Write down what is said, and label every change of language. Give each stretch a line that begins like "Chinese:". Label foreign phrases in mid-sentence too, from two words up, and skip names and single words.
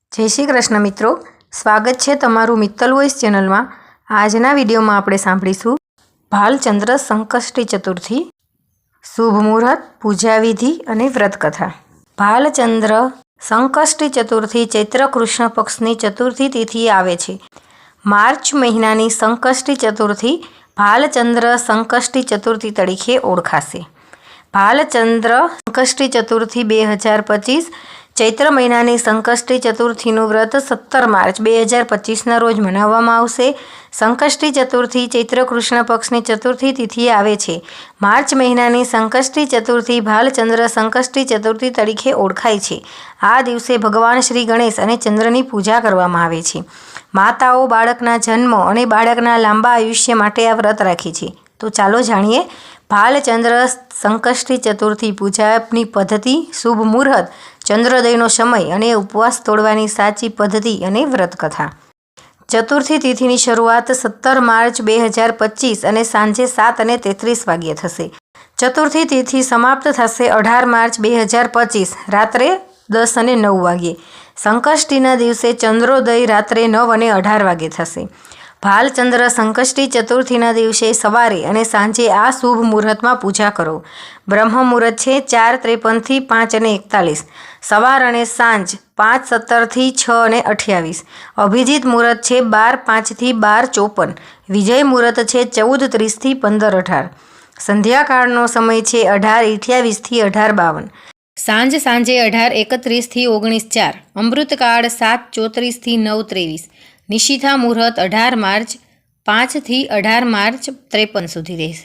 Hindi: जय श्री कृष्ण मित्रों, स्वागत है तमारू मित्तल वॉइस चेनल में।
Gujarati: આજના વિડિયો મેં આપણે સાંભળીશું ભાલચંદ્ર સંકષ્ટી ચતુર્થી, શુભ મુહૂર્ત, પૂજા વિધિ અને વ્રત કથા। ભાલચંદ્ર સંકષ્ટી ચતુર્થી ચૈત્ર કૃષ્ણ પક્ષની ચતુર્થી તિથિ આવે છે। માર્ચ મહિનાની સંકષ્ટી ચતુર્થી ભાલચંદ્ર સંકષ્ટી ચતુર્થી તરીકે ઓળખાશે। ભાલચંદ્ર સંકષ્ટી ચતુર્થી 2025 ચૈત્ર મહિનાની સંકષ્ટી ચતુર્થીનું વ્રત 17 માર્ચ 2025 રોજ મનાવવામાં આવશે। સંકષ્ટી ચતુર્થી ચૈત્ર કૃષ્ણ પક્ષની ચતુર્થી તિથિ આવે છે। માર્ચ મહિનાની સંકષ્ટી ચતુર્થી ભાલચંદ્ર સંકષ્ટી ચતુર્થી તરીકે ઓળખાય છે। આ દિવસે ભગવાન શ્રી ગણેશ અને ચંદ્રની પૂજા કરવામાં આવે છે। માતાઓ બાળકના જન્મ અને બાળકના લાંબા આયુષ્ય માટે આ વ્રત રાખે છે। તો ચાલો જાણીએ ભાલચંદ્ર સંકષ્ટી ચતુર્થી પૂજાની પદ્ધતિ, શુભ મુહૂર્ત, ચંદ્રોદયનો સમય અને ઉપવાસ તોડવાની સાચી પદ્ધતિ અને વ્રત કથા। ચતુર્થી તિથિની શરૂઆત 17 માર્ચ 2025 અને સાંજે 7:33 વાગ્યે થશે। ચતુર્થી તિથિ સમાપ્ત થશે 18 માર્ચ 2025 રાત્રે 10:09 વાગ્યે। સંકષ્ટીના દિવસે ચંદ્રોદય રાત્રે 9:18 વાગે થશે। ભાલચંદ્ર સંકષ્ટી ચતુર્થીના દિવસે સવારે અને સાંજે આ શુભ મુહૂર્તમાં પૂજા કરો। બ્રહ્મ મુહૂર્ત છે 4:53 થી 5:41, સવાર અને સાંજ 5:17 થી 6:28, અભિજીત મુહૂર્ત છે 12:05 થી 12:54, વિજય મુહૂર્ત છે 14:30 થી 15:18, સંધ્યાકાળનો સમય છે 18:28 થી 18:52, સાંજે 18:31 થી 19:04, અમૃતકાળ 7:34 થી 9:23, નિશિથા મુહૂર્ત 18 માર્ચ 5 થી 18 માર્ચ 53 સુધી રહેશે।